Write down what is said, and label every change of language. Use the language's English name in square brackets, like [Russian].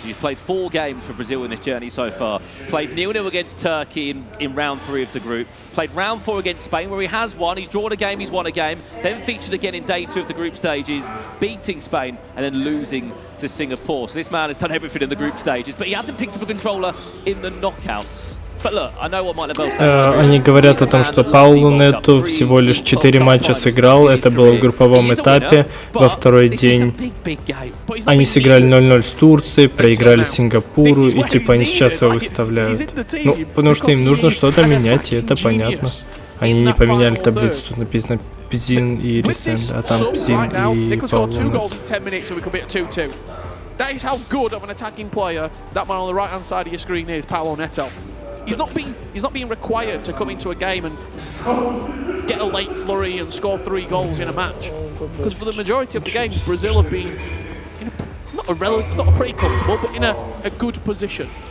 [English] He's played 4 games for Brazil in this journey so far. Played 0-0 against Turkey in round 3 of the group. Played round 4 against Spain, where he has won. He's drawn a game, he's won a game. Then featured again in day 2 of the group stages, beating Spain and then losing to Singapore. So this man has done everything in the group stages, but he hasn't picked up a controller in the knockouts. [Russian] Они говорят о том, что Пауло Нето всего лишь 4 матча сыграл, это было в групповом этапе, во второй день они сыграли 0-0 с Турцией, проиграли Сингапуру, и типа они сейчас его выставляют. Ну, потому что им нужно что-то менять, и это понятно. Они не поменяли таблицу, тут написано Пзин и Ресен, а там Пзин и Пауло Нето. [English] That is how good of an attacking player that man on the right-hand side of your screen is, Paulo Neto. He's not being required to come into a game and get a late flurry and score 3 goals in a match. Because for the majority of the games, Brazil have been in not a pretty comfortable, but in a good position.